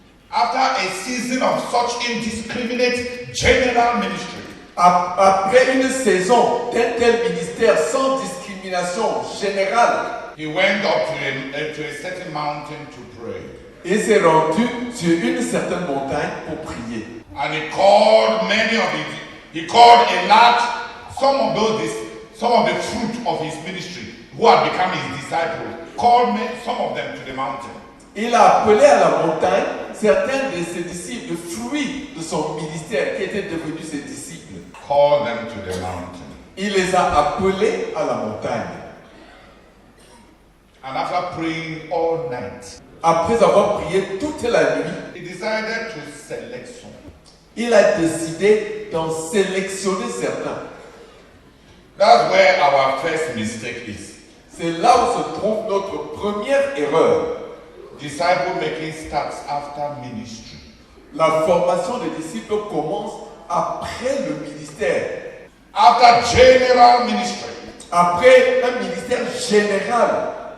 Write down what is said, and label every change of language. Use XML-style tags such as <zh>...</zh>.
<en>After a season of such indiscriminate general ministry,</en> <fr>Après une saison d'un tel ministère sans discrimination générale,</fr> <en>he went up to a certain mountain to pray.</en> <fr>il s'est rendu sur une certaine montagne pour prier.</fr> <en>And he called he called a large, some of the fruit of his ministry who had become his disciples, called some of them to the mountain.</en> <fr>Il a appelé à la montagne certains de ses disciples, fruits de son ministère qui étaient devenus ses disciples.</fr> <en>Called them to the mountain.</en> <fr>Il les a appelés à la montagne.</fr> <en>And after praying all night,</en> <fr>Après avoir prié toute la nuit,</fr> <en>he decided to select some.</en> <fr>il a décidé d'en sélectionner certains.</fr> <en>That's where our first mistake is.</en> <fr>C'est là où se trouve notre première erreur.</fr> <en>Disciple making starts after ministry.</en> <fr>La formation des disciples commence après le ministère.</fr> <en>After general ministry.</en> <fr>Après un ministère général.</fr>